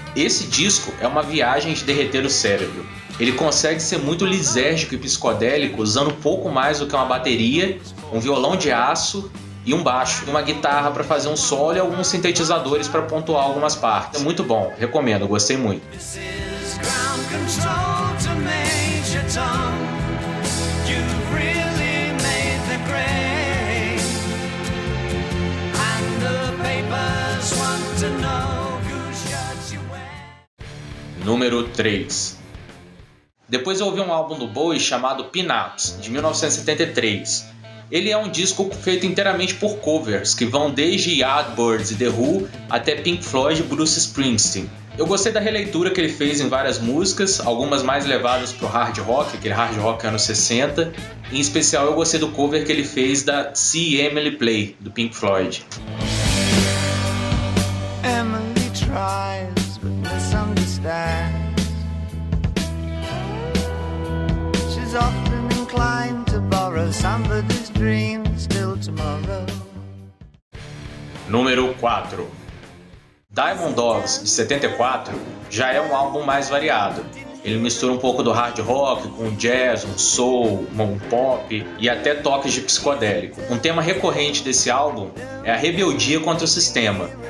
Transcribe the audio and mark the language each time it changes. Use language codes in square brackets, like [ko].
[pt] Esse disco é uma viagem de derreter o cérebro. Ele consegue ser muito lisérgico e psicodélico usando pouco mais do que uma bateria, um violão de aço e um baixo, e uma guitarra para fazer um solo e alguns sintetizadores para pontuar algumas partes. É muito bom, recomendo, gostei muito. [en] Ground control to Major Tom. You've really made the grade. And the papers want to know whose shirt you wear. [pt] Número 3. Depois eu ouvi um álbum do Bowie chamado Pin-Ups, de 1973. Ele é um disco feito inteiramente por covers, que vão desde Yardbirds e The Who até Pink Floyd e Bruce Springsteen. Eu gostei da releitura que ele fez em várias músicas, algumas mais levadas pro hard rock, aquele hard rock anos 60. Em especial eu gostei do cover que ele fez da See Emily Play, do Pink Floyd. [en] Emily tries but misunderstands. She's often inclined to borrow somebody's dream still tomorrow. [pt] Número 4. Diamond Dogs, de 74, já é um álbum mais variado. Ele mistura um pouco do hard rock com jazz, um soul, um pop e até toques de psicodélico. Um tema recorrente desse álbum é a rebeldia contra o sistema.